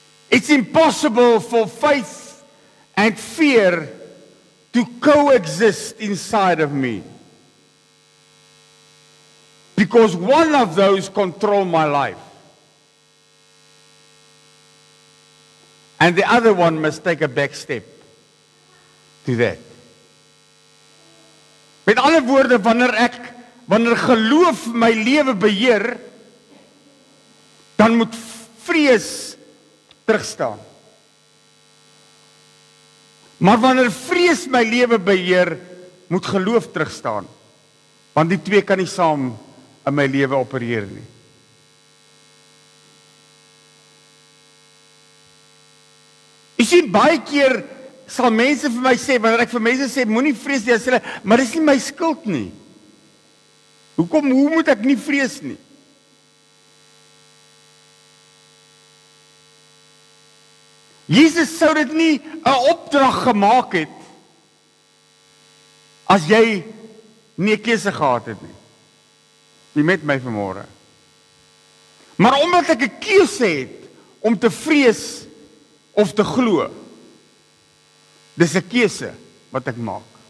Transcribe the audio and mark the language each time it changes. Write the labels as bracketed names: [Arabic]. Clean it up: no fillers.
[English] It's impossible for faith and fear to coexist inside of me. Because one of those control my life. And the other one must take a back step to that. [Afrikaans] Met ander woorde, wanneer geloof my lewe beheer, dan moet vrees terugstaan. Maar wanneer vrees my lewe beheer, moet geloof terugstaan. Want die twee kan nie saam in my lewe opereer nie. Jy sien, baie keer sal mense vir my sê, wanneer ek vir mense sê, moenie vrees nie, as hulle, maar dis nie my skuld nie. Hoe moet ek nie vrees nie? Jesus sou dit nie 'n opdrag gemaak het as jy nie 'n keuse gehad het nie. Jy met my vanmôre. Maar omdat ek 'n keuse het om te vrees of te glo, dis 'n keuse wat ek maak.